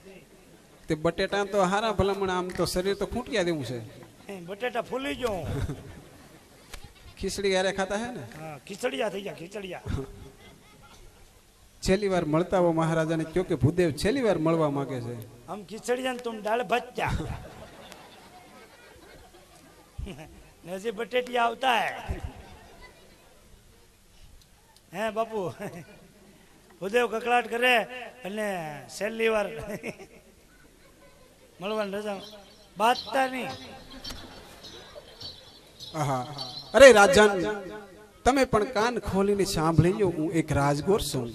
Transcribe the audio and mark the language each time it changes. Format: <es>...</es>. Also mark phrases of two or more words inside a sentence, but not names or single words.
<gu>તે બટેટા તો હારા ભલામણ, આમ તો શરીર તો ખૂંટિયા દેવું છે. બટેટા ફૂલી ગયો. ખીચડી હારે ખાતા હે ને? હા, ખીચડિયા થઈ ગયા ખીચડિયા. છેલ્લી વાર મળતા હો મહારાજાને કયો કે ભૂદેવ છેલ્લી વાર મળવા માંગે છે.</gu> <hi>हम खिचड़िया तुम डाल बच्चा नजी बटेटिया</hi> <gu>આવતા હે બાપુ. ભૂદેવ કકળાટ કરે અને છેલ્લી વાર મળવાની રજા બાતતા નહીં. આહા, અરે રાજન, તમે પણ કાન ખોલીને સાંભળી લો, હું એક રાજગોર છું.</gu>